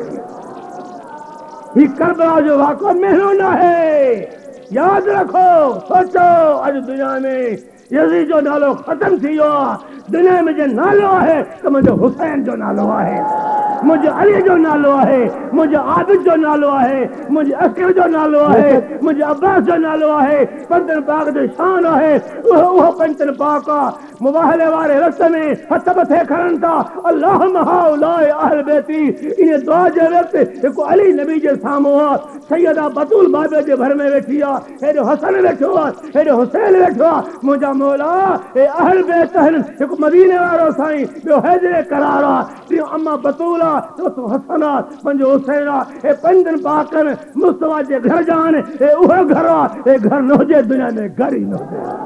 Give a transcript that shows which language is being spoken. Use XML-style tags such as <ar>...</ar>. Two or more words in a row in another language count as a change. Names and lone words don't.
<sd>ही करबला जो वाक़ो महीनो न आहे, यादि रखो, सोचो अॼु दुनिया में यज़ीद जो नालो ख़त्म थी वियो आहे, दुनिया में जो नालो आहे त मुंहिंजो हुसैन जो नालो आहे, मुंहिंजो अली जो नालो आहे, मुंहिंजो आबिद जो नालो आहे, मुंहिंजे अकील जो नालो आहे, मुंहिंजे अब्बास जो नालो आहे, पंजनि पाक जो शान आहे, उहो पंजनि पाक आहे, मुबाहले वारे रस्त में हथ मथे खणनि था,</sd> <ar>اللهم هؤلاء أهل بيتي,</ar> <sd>इन दुआ जे वक़्तु हिकु अली नबी जे साम्हूं आहे, सैयदा बतूल बाबे जे घर में वेठी आहे, हेॾो हसन वेठो आहे, हेॾो हुसैन वेठो आहे, मुंहिंजा मौला हे अहल बैत आहिनि, हिकु मदीने वारो साईं, ॿियो हैदरे करार आहे, टियों अम्मा बतूल आहे, चोथों हसन आहे, पंजो हुसैन आहे, हे पंजनि पाकनि मुस्तफा जे घर जा आहिनि, हे उहो घर आहे, हे घर न हुजे दुनिया में घर ई न हुजे।</sd>